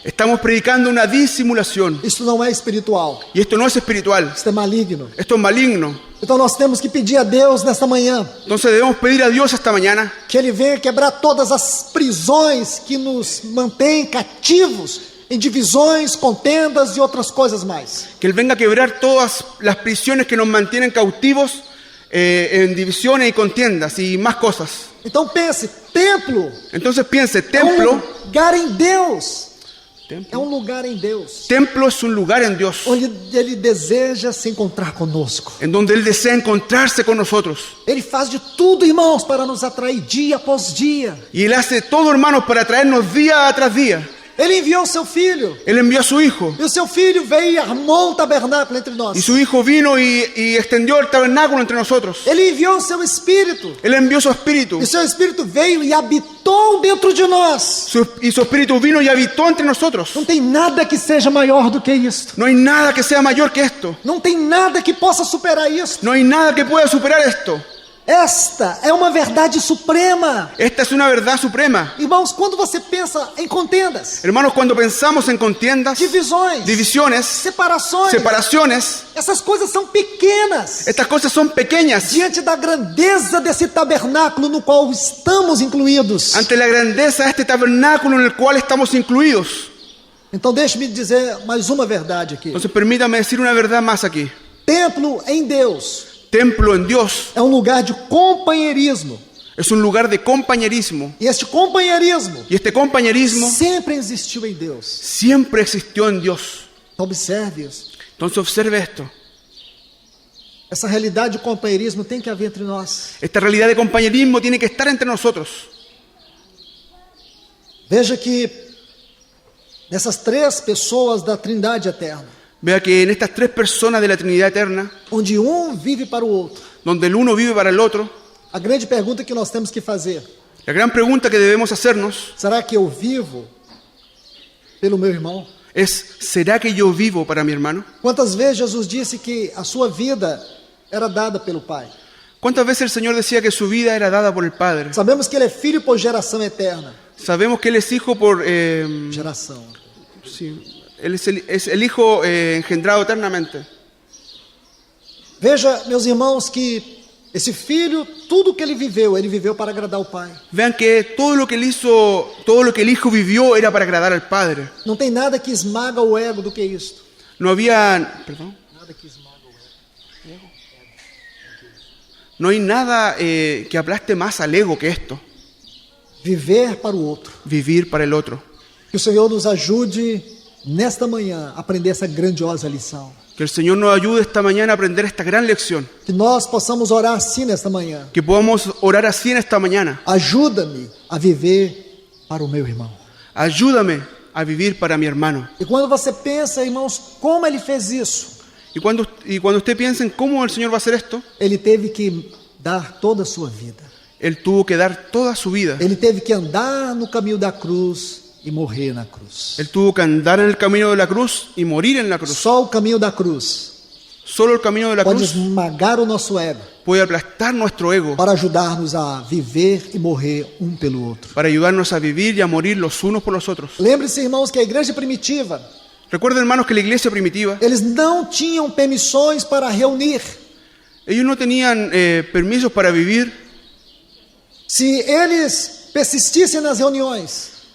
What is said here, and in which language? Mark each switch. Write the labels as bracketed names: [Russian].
[Spanish] estamos predicando una disimulación. [Portuguese] Isso não é espiritual, [Spanish] Y esto no es espiritual, [Portuguese] isso é maligno. [Spanish] esto es maligno. [Portuguese] Então nós temos que pedir a Deus nesta manhã [Spanish] Entonces debemos pedir a Dios esta mañana [Portuguese] que Ele venha quebrar todas as prisões que nos mantêm cativos em divisões, contendas e outras coisas mais. [Spanish] que Él venga a quebrar todas las prisiones que nos mantienen cautivos en divisiones y contiendas y más cosas. [Portuguese] Então pense, templo [Spanish] Entonces piense, [Portuguese] é [Spanish] templo, [Portuguese] lugar em Deus. É [Spanish] templo, [Portuguese] lugar em Deus, [Spanish] templo es un lugar en Dios, [Portuguese] onde Ele deseja se encontrar conosco. [Spanish] en donde Él desea encontrarse con nosotros. [Portuguese] Ele faz de tudo, irmãos, para nos atrair dia após dia. [Spanish] Y Él hace todo, hermanos, para traernos día tras día. [Portuguese] Ele enviou seu Filho, [Spanish] Él envió a su Hijo, [Portuguese] e o seu Filho veio e armou um tabernáculo entre nós. [Spanish] y su Hijo vino y extendió el tabernáculo entre nosotros. [Portuguese] Ele enviou o seu Espírito, [Spanish] Él envió su Espíritu, [Portuguese] e o seu Espírito veio e habitou dentro de nós. [Spanish] y su Espíritu vino y habitó entre nosotros. [Portuguese] Não tem nada que seja maior do que isto. [Spanish] No hay nada que sea mayor que esto. [Portuguese] Não tem nada que possa superar isso. [Spanish] No hay nada que pueda superar esto. [Portuguese] Esta é uma verdade suprema. [Spanish] Esta es una verdad suprema. [Portuguese] Irmãos, quando você pensa em contendas, [Spanish] Hermanos, cuando pensamos en contiendas, [Portuguese] divisões, [Spanish] divisiones, [Portuguese] separações, [Spanish] separaciones, [Portuguese] essas coisas são pequenas [Spanish] estas cosas son pequeñas [Portuguese] diante da grandeza desse tabernáculo no qual estamos incluídos. [Spanish] ante la grandeza de este tabernáculo en el cual estamos incluidos. [Portuguese] Então deixe-me dizer mais uma verdade aqui. [Spanish] Entonces permítame decir una verdad más aquí. [Portuguese] Templo em Deus [Spanish] Templo en Dios [Portuguese] é um lugar de companheirismo. [Spanish] es un lugar de compañerismo. [Portuguese] E este companheirismo [Spanish] Y este compañerismo [Portuguese] sempre existiu em Deus. [Spanish] siempre existió en Dios. [Portuguese] Então observe isso. [Spanish] Entonces observe esto. [Portuguese] Essa realidade de companheirismo tem que haver entre nós. [Spanish] Esta realidad de compañerismo tiene que estar entre nosotros. [Portuguese] Veja que nessas três pessoas da Trindade eterna, [Spanish] Vea que en estas tres personas de la Trinidad eterna, [Portuguese] onde um vive para o outro, [Spanish] donde el uno vive para el otro, [Portuguese] a grande pergunta que nós temos que fazer: [Spanish] la gran pregunta que debemos hacernos [Portuguese] será que eu vivo pelo meu irmão? [Spanish] es, ¿será que yo vivo para mi hermano? [Portuguese] Quantas vezes Jesus disse que a sua vida era dada pelo Pai? [Spanish] ¿Cuántas veces el Señor decía que su vida era dada por el Padre? [Portuguese] Sabemos que Ele é filho por geração eterna. [Spanish] Sabemos que Él es hijo por... [Portuguese] Geração. [Spanish] sí, Él es el hijo engendrado eternamente. [Portuguese] Veja, meus irmãos, que esse filho, tudo que ele viveu para agradar o Pai. [Spanish] Vean que todo lo que Él hizo, todo lo que el hijo vivió era para agradar al Padre. [Portuguese] Não tem nada que esmaga o ego do que isto. [Spanish] No había... ¿Perdón? [Portuguese] Nada que esmaga o ego. [Spanish] No hay nada que aplaste más al ego que esto. [Portuguese] Viver para o outro. [Spanish] Vivir para el otro. [Portuguese] Que o Senhor nos ajude nesta manhã a aprender essa grandiosa lição. [Spanish] Que el Señor nos ayude esta mañana a aprender esta gran lección. [Portuguese] Que nós possamos orar assim nesta manhã. [Spanish] Que podamos orar así en esta mañana. [Portuguese] Ajuda-me a viver para o meu irmão. [Spanish] Ayúdame a a vivir para mi hermano. [Portuguese] E quando você pensa, irmãos, como ele fez isso? [Spanish] Y cuando usted piensa en cómo el Señor va a hacer esto, [Portuguese] Ele teve que dar toda a sua vida. [Spanish] Él tuvo que dar toda su vida. [Portuguese] Ele teve que andar no caminho da cruz e morrer na cruz. [Spanish] Él tuvo que andar en el camino de la cruz y morir en la cruz. [Portuguese] Só o caminho da cruz [Spanish] Solo el camino de la [Portuguese] pode [Spanish] cruz [Portuguese] esmagar o nosso ego [Spanish] puede aplastar nuestro ego [Portuguese] para ajudar-nos a viver e morrer um pelo outro. [Spanish] para ayudarnos a vivir y a morir los unos por los otros. [Portuguese] Lembre-se, irmãos, que a igreja primitiva, [Spanish] Recuerden, hermanos, que la iglesia primitiva, [Portuguese] eles não tinham permissões para reunir. [Spanish] ellos no tenían permisos para vivir. [Portuguese] Se eles persistissem nas reuniões,